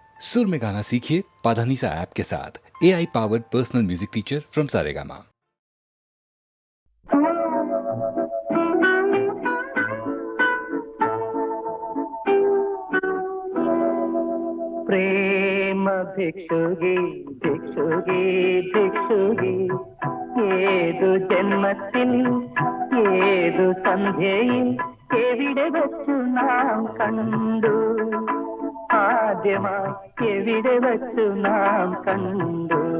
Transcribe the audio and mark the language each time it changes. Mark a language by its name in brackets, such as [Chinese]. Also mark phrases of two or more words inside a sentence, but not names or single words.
[Hindi] सुर में गाना सीखिए पाधानीसा ऐप के साथ। [English] AI powered personal music teacher from Saregama. [Malayalam] പ്രേമ ഭിക്ഷുകി ഭിക്ഷുകി ഭിക്ഷുകി ഏതു ജന്മത്തിൽ ഏതു സന്ധ്യയിൽ എവിടെ വച്ചു നാം കണ്ടു ആദ്യമായി എവിടെ വച്ചു നാം കണ്ടു